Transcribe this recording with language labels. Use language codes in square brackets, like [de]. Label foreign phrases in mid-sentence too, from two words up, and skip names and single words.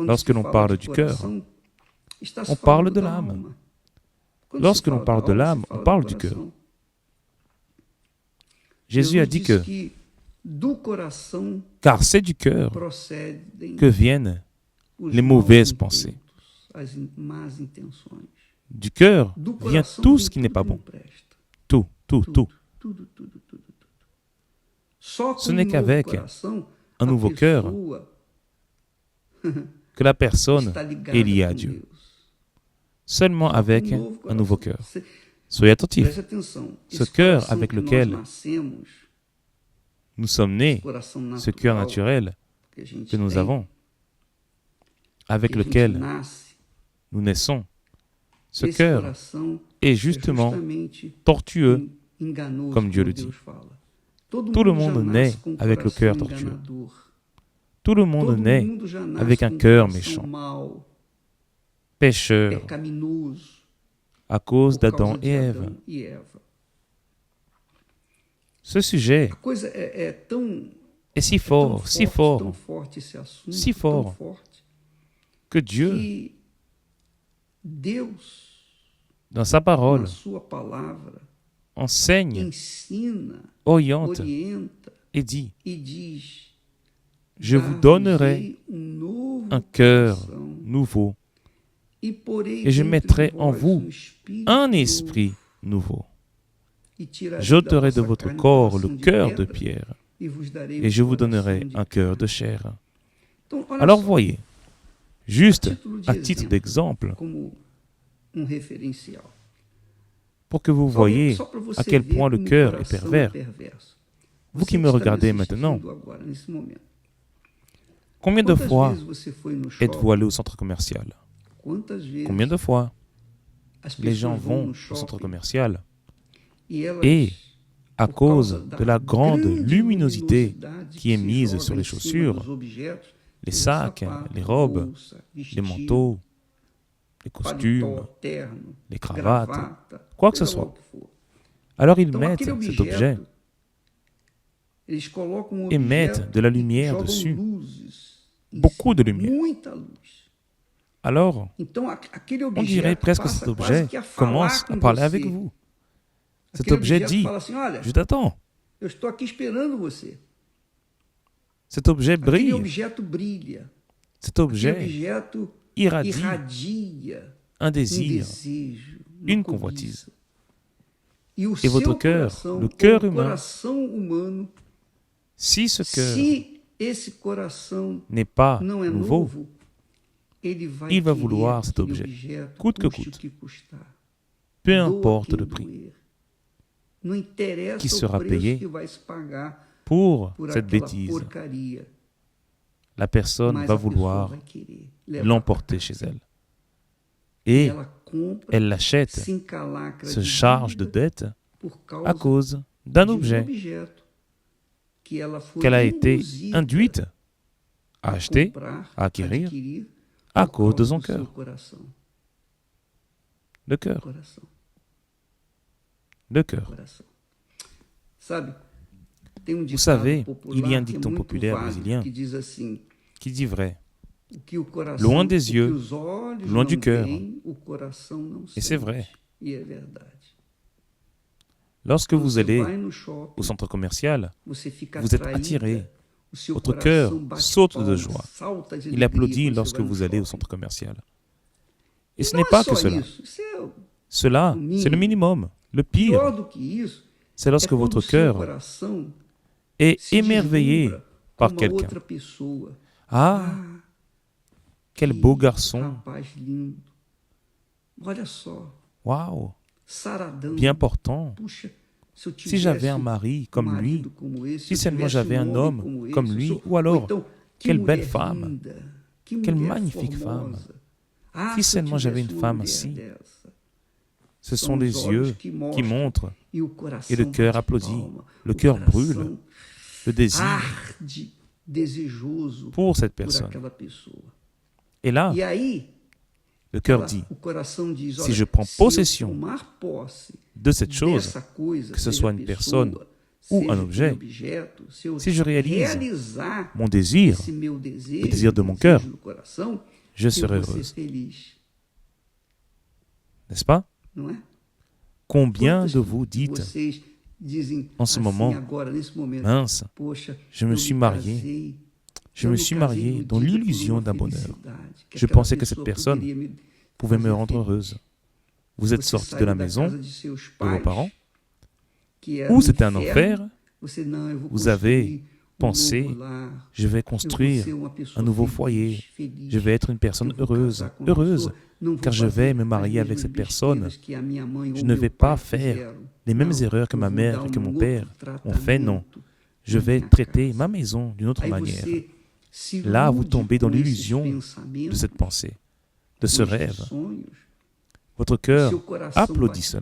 [fr] lorsque [pt] se [fr] l'on [pt] fala [fr] parle de du cœur, [pt] coração, está se [fr] on parle [pt] falando [fr] de [pt] da [fr] l'âme. [pt] alma. Quando [fr] Lorsque [pt] se [fr] l'on [pt] fala [fr] parle [pt] da [fr] de [pt] alma, [fr] l'âme, [pt] se fala [fr] on parle [pt] do [fr] du cœur. [pt] coração. [fr] Jésus a [pt] Jesus [fr] dit [pt] disse [fr] que, [pt] do coração [fr] car c'est du cœur [pt] procedem [fr] que viennent [pt] os [fr] les [pt] maus [fr] mauvaises [pt] intentos, [fr] pensées. [pt] as más intenções. [fr] Du cœur [pt] Do [fr] vient [pt] coração [fr] tout [pt] vem [fr] ce qui n'est [pt] tudo [fr] pas [pt] que não [fr] bon. [pt] presta. [fr] Tout, tout, tout. [pt] Tudo. Só com [fr] Ce n'est [pt] um novo [fr] qu'avec [pt] coração, [fr] un [pt] a [fr] nouveau cœur [pt] pessoa [fr] que la personne [pt] está ligada [fr] est liée à [pt] com [fr] Dieu. [pt] Deus. [fr] Seulement [pt] Só com [fr] avec [pt] novo [fr] un nouveau [pt] coração. [fr] cœur. [pt] Você- [fr] Soyez attentifs. [pt] Preste atenção. [fr] Ce [pt] Esse [fr] cœur [pt] coração [fr] avec [pt] que [fr] lequel [pt] nós nascemos, [fr] nous sommes [pt] esse [fr] nés, [pt] coração [fr] ce cœur naturel [pt] que a gente [fr] que nous [pt] tem, [fr] avons, avec [pt] que a gente [fr] lequel [pt] nasce, [fr] nous naissons, ce [pt] esse [fr] cœur [pt] coração [fr] est [pt] é [fr] justement [pt] justamente [fr] tortueux, [pt] enganoso, [fr] comme Dieu le [pt] Deus [fr] dit. [pt] fala. Todo [fr] Tout le [pt] mundo já [fr] monde [pt] nasce [fr] naît [pt] com um [fr] avec le cœur [pt] coração [fr] tortueux. [pt] enganador. [fr] Tout le monde [pt] Todo [fr] naît [pt] mundo já nasce [fr] avec un [pt] com [fr] cœur [pt] coração [fr] méchant, [pt] mau, [fr] pécheur, [pt] pecaminoso, [fr] à cause [pt] por [fr] d'Adam [pt] causa [fr] et [pt] de [fr] Ève. [pt] Adão e Eva. [fr] Ce sujet [pt] A coisa é tão [fr] est si [pt] tão [fr] fort, [pt] forte, [fr] si fort, [pt] tão forte esse assunto, [fr] si [pt] tão [fr] fort, [pt] forte, [fr] que Dieu, [pt] que Deus, [fr] dans sa parole, [pt] na sua palavra, [fr] enseigne, [pt] ensina, [fr] oriente [pt] orienta [fr] et dit, [pt] e diz: [fr] je vous donnerai [pt] Dar-vos-ei novo [fr] un cœur [pt] coração, [fr] nouveau [pt] e porei [fr] et je [pt] dentro [fr] mettrai [pt] de [fr] en [pt] vós [fr] vous [pt] espírito [fr] un [pt] novo, [fr] esprit nouveau. [pt] e tirarei [fr] J'ôterai [pt] da [fr] de [pt] vossa [fr] votre [pt] carne [fr] corps [pt] coração [fr] le [pt] de [fr] cœur de [pt] pedra, [fr] pierre [pt] e vos darei [fr] et je vous [pt] coração [fr] donnerai [pt] de [fr] un cœur [pt] carne. [fr] de chair. [pt] Então, olha [fr] Alors [pt] só, [fr] voyez, juste [pt] título de [fr] à titre [pt] exemplo, [fr] d'exemple, [pt] como referencial. [fr] pour que vous [pt] Só [fr] voyez [pt] pra você [fr] à quel [pt] ver [fr] point le [pt] como o [fr] cœur est [pt] coração [fr] pervers. [pt] perverso. [fr] Vous [pt] Você [fr] qui me [pt] está [fr] regardez [pt] assistindo [fr] maintenant, [pt] agora, nesse momento. [fr] combien de [pt] Quantas [fr] fois [pt] vezes você foi no [fr] êtes-vous [pt] shopping? [fr] allé au centre commercial? [pt] Quantas vezes [fr] Combien de fois [pt] as [fr] les gens [pt] pessoas vão [fr] vont [pt] no [fr] au centre [pt] shopping [fr] commercial [pt] e elas, [fr] et à [pt] por [fr] cause [pt] causa [fr] de la grande [pt] grande [fr] luminosité [pt] luminosidade [fr] qui est [pt] se [fr] mise [pt] joga [fr] sur [pt] em [fr] les [pt] cima [fr] chaussures, [pt] dos objetos, [fr] les [pt] seja [fr] sacs, [pt] sapato, [fr] les robes, [pt] bolsa, [fr] les [pt] vestido, [fr] manteaux, les costumes, [pt] paletó, terno, [fr] les cravates, [pt] gravata, [fr] quoi que ce [pt] seja lá [fr] soit. [pt] o que for. [fr] alors ils [pt] Então, [fr] mettent [pt] aquele [fr] cet objet [pt] objeto, eles colocam um [fr] et mettent [pt] objeto [fr] de la [pt] e [fr] lumière [pt] jogam [fr] dessus, [pt] luzes em [fr] beaucoup de [pt] cima, [fr] lumière. [pt] muita luz. [fr] Alors [pt] Então, aquele [fr] on [pt] objeto [fr] dirait presque que [pt] passa [fr] cet [pt] quase [fr] objet [pt] que a falar [fr] commence [pt] com [fr] à parler [pt] você. [fr] avec vous. Cet [pt] Aquele [fr] objet [pt] objeto [fr] dit, [pt] fala assim: olha, [fr] je t'attends, [pt] eu estou aqui esperando você. [fr] Cet objet [pt] Aquele [fr] brille, [pt] objeto brilha. [fr] cet [pt] Aquele [fr] objet [pt] objeto [fr] irradie [pt] irradia [fr] un [pt] um [fr] désir, [pt] desejo, [fr] une [pt] uma [fr] convoitise. [pt] cobiça. E o [fr] Et votre [pt] seu [fr] cœur, [pt] coração, [fr] le cœur [pt] ou o [fr] humain, [pt] coração humano, [fr] si ce cœur [pt] se esse coração [fr] n'est pas [pt] não é [fr] nouveau, [pt] novo, ele vai [fr] il va [pt] querer [fr] vouloir cet [pt] aquele [fr] objet, [pt] objeto, [fr] coûte que [pt] custe [fr] coûte, [pt] o que custar. [fr] peu [pt] Doa [fr] importe [pt] quem [fr] le prix, [pt] doer. Não interessa [fr] qui [pt] o [fr] sera [pt] preço [fr] payé [pt] que vai se pagar [fr] pour [pt] por [fr] cette [pt] aquela [fr] bêtise. [pt] porcaria, [fr] La personne [pt] mas [fr] va [pt] a pessoa [fr] vouloir [pt] vai querer levar [fr] l'emporter chez elle. Et [pt] ela compra, [fr] elle l'achète, [pt] se encalacra [fr] se [pt] de [fr] charge de [pt] dívida [fr] dettes [pt] por [fr] à [pt] causa [fr] cause d'un [pt] de um [fr] objet [pt] objeto que ela foi [fr] qu'elle a été [pt] induzida [fr] induite à [pt] a [fr] acheter, [pt] comprar, [fr] à acquérir, [pt] adquirir [fr] à [pt] por [fr] cause de [pt] causa [fr] son [pt] do seu [fr] cœur. [pt] coração. [fr] Le cœur, [pt] Coração, [fr] le cœur. [pt] coração. Sabe, tem um [fr] Vous [pt] ditado [fr] savez, [pt] popular [fr] il y a un [pt] que é [fr] dicton [pt] muito [fr] populaire [pt] válido, [fr] brésilien [pt] que diz assim: [fr] qui dit vrai. [pt] o que o coração, [fr] Loin des [pt] o [fr] yeux, [pt] que os olhos [fr] loin [pt] não [fr] du cœur. [pt] veem, o coração não [fr] Et c'est [pt] sente. [fr] vrai. [pt] E é verdade. [fr] Lorsque [pt] Quando [fr] vous [pt] você [fr] allez [pt] vai no shopping, [fr] au centre commercial, [pt] você fica [fr] vous êtes [pt] atraída, [fr] attiré. [pt] o seu [fr] Votre [pt] coração [fr] cœur [pt] bate [fr] saute de [pt] palma, [fr] joie. [pt] salta de [fr] Il [pt] alegria [fr] applaudit [pt] quando você [fr] lorsque [pt] vai no [fr] vous allez au [pt] shopping. [fr] centre commercial. Et ce [pt] Não [fr] n'est [pt] é [fr] pas [pt] só [fr] que cela. [pt] isso. Isso é [fr] Cela, c'est le minimum. Le pire, [pt] pior do que isso. [fr] c'est [pt] É [fr] lorsque [pt] quando [fr] votre [pt] o seu [fr] cœur [pt] coração [fr] est [pt] se [fr] émerveillé [pt] deslumbra [fr] par [pt] com uma [fr] quelqu'un. [pt] outra pessoa. [fr] Ah, quel beau garçon. [pt] Rapaz lindo. Olha só, [fr] Waouh, [pt] saradão. [fr] bien portant. [pt] Puxa, se eu [fr] Si [pt] tivesse [fr] j'avais un mari comme lui, [pt] marido como esse, [fr] si [pt] se eu [fr] seulement [pt] tivesse [fr] j'avais un [pt] homem [fr] homme comme [pt] esse, [fr] lui, [pt] ou [fr] ou alors, [pt] então, que [fr] quelle [pt] mulher [fr] belle femme, [pt] linda, que [fr] quelle [pt] mulher [fr] magnifique [pt] formosa. [fr] femme. Ah, Si [pt] se eu [fr] seulement j'avais [pt] tivesse [fr] une [pt] uma [fr] femme [pt] mulher assim. dessa. [fr] Ce [pt] São [fr] sont [pt] os [fr] les [pt] olhos [fr] yeux [pt] que [fr] qui [pt] mostram, [fr] montrent [pt] e o coração [fr] et le cœur [pt] bate [fr] applaudit. [pt] palma, [fr] Le [pt] o [fr] cœur [pt] coração [fr] brûle, le désir [pt] arde, desejoso [fr] pour cette [pt] por [fr] personne. [pt] aquela pessoa. [fr] Et là, [pt] E aí, [fr] le cœur [pt] ela- [fr] dit, [pt] o coração diz, [fr] si [pt] olha, [fr] je prends [pt] se eu [fr] possession [pt] tomar posse [fr] de cette chose, [pt] dessa coisa, [fr] que ce [pt] seja [fr] soit une [pt] pessoa, [fr] personne ou [pt] seja [fr] un objet, [pt] objeto, se eu [fr] si je réalise [pt] realizar [fr] mon désir, [pt] esse meu desejo, [fr] le désir de mon [pt] desejo [fr] cœur, [pt] do coração, [fr] je [pt] eu [fr] serai [pt] vou ser [fr] heureuse. [pt] feliz, [fr] N'est-ce pas? [pt] não é? [fr] Combien [pt] Quantos [fr] de vous dites, [pt] vocês dizem [fr] en ce [pt] assim [fr] moment, [pt] agora, nesse momento, [fr] mince, [pt] poxa, [fr] je me [pt] eu [fr] suis marié, [pt] casei, [fr] je [pt] eu [fr] me [pt] me [fr] suis [pt] casei [fr] marié [pt] iludida [fr] dans [pt] por [fr] l'illusion [pt] uma [fr] d'un bonheur. [pt] felicidade, que [fr] Je [pt] aquela [fr] pensais que cette [pt] pessoa [fr] personne [pt] poderia me [fr] pouvait me [pt] fazer [fr] rendre [pt] feliz. [fr] heureuse. Vous êtes [pt] Você [fr] sorti [pt] saiu [fr] de la [pt] da [fr] maison [pt] casa de seus [fr] de vos [pt] pais, [fr] parents, [pt] que era [fr] ou c'était un [pt] inferno, [fr] enfer, [pt] você, não, eu vou [fr] vous avez [pt] construir [fr] pensé, [pt] novo lar, [fr] je vais [pt] eu vou [fr] construire [pt] ser uma pessoa [fr] un nouveau [pt] feliz, [fr] foyer, [pt] feliz, [fr] je vais être une personne [pt] eu vou [fr] heureuse, [pt] casar com uma [fr] heureuse, [pt] pessoa, não vou [fr] car je [pt] fazer [fr] vais me [pt] as [fr] marier avec [pt] mesmas [fr] cette personne. [pt] besteiras que a minha mãe ou [fr] Je ne [pt] meu [fr] vais [pt] pai [fr] pas faire [pt] fizeram. [fr] les mêmes [pt] Não, [fr] erreurs que [pt] eu [fr] ma [pt] vou [fr] mère [pt] dar [fr] et que mon [pt] outro [fr] père ont fait, non. [pt] tratamento [fr] Je [pt] na [fr] vais [pt] minha [fr] traiter [pt] casa. [fr] ma maison d'une autre [pt] Aí [fr] manière. [pt] você se [fr] Là, vous [pt] ilude [fr] tombez dans [pt] com esses [fr] l'illusion de [pt] pensamentos, [fr] cette pensée, de ce [pt] com estes [fr] rêve. [pt] sonhos. [fr] Votre [pt] Seu [fr] cœur [pt] coração [fr] applaudit [pt] bate [fr] cela,